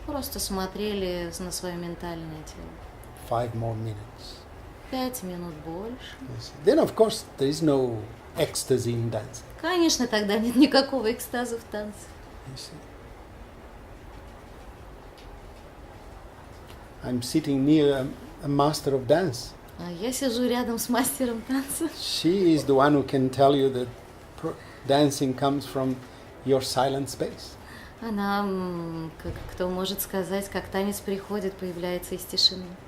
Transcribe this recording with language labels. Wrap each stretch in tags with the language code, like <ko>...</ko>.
<ru>Просто смотрели на свое ментальное тело.</ru> <en>5 more minutes.</en> <ru>5 минут больше.</ru> <en>You see. Then, of course, there is no ecstasy in dancing.</en> <ru>Конечно, тогда нет никакого экстаза в танце.</ru> <en>You see. I'm sitting near a master of dance.</en> <ru>А я сижу рядом с мастером танца.</ru> <en>She is the one who can tell you that dancing comes from your silent space.</en> <ru>Она, кто может сказать, как танец приходит, появляется из тишины.</ru>